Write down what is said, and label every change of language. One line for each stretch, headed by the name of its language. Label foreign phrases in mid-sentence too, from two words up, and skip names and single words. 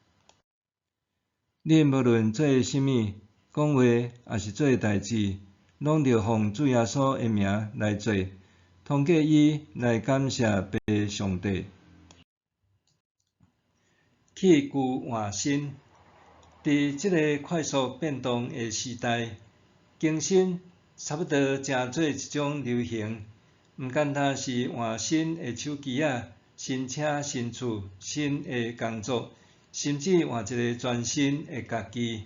Min Nan Chinese: 恁无论做甚物，讲话也是做代志，拢着奉主耶稣的名来做，通过伊来感谢爸上帝。器具换新，伫即个快速变动的时代，更新差不多成做一种流行。毋单单是换新的手机仔、新车、新厝、新的工作，甚至换一个全新的家己。